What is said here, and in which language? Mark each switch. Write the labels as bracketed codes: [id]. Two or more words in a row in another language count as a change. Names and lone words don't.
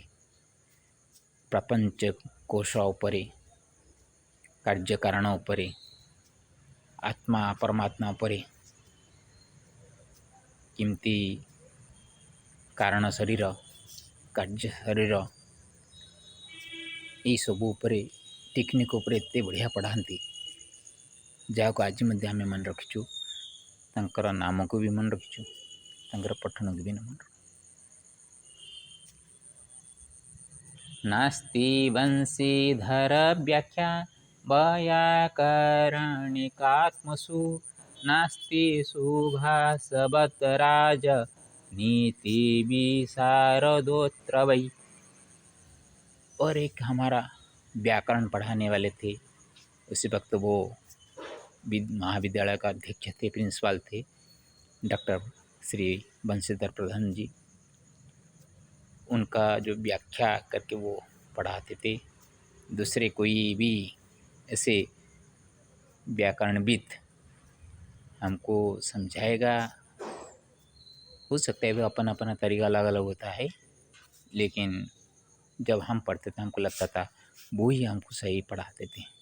[or] ପ୍ରପଞ୍ଚ କୋଶ ଉପରେ, କାର୍ଯ୍ୟକାରଣ ଉପରେ, ଆତ୍ମା ପରମାତ୍ମା ଉପରେ, କେମିତି କାରଣ ଶରୀର, କାର୍ଯ୍ୟ ଶରୀର, ଏଇସବୁ ଉପରେ, ଟେକ୍ନିକ୍ ଉପରେ ଏତେ ବଢ଼ିଆ ପଢ଼ାନ୍ତି, ଯାହାକୁ ଆଜି ମଧ୍ୟ ଆମେ ମନେ ରଖିଛୁ। ତାଙ୍କର ନାମକୁ ବି ମନେ ରଖିଛୁ, ତାଙ୍କର ପଠନକୁ ବି ମନେ ରଖିଛୁ। [sa] नास्ति बंशीधर व्याख्या वैयाकरणिकात्मसु नास्ति सुभाषवत राज नीति विशारदोत्र वै। [hi] और एक हमारा व्याकरण पढ़ाने वाले थे, उसी वक्त वो महाविद्यालय का अध्यक्ष थे, प्रिंसिपल थे, डॉक्टर श्री बंशीधर प्रधान जी। उनका जो व्याख्या करके वो पढ़ाते थे, दूसरे कोई भी ऐसे व्याकरणविद हमको समझाएगा, हो सकता है वो अपना अपना तरीका अलग अलग होता है, लेकिन जब हम पढ़ते थे हमको लगता था वो ही हमको सही पढ़ाते थे।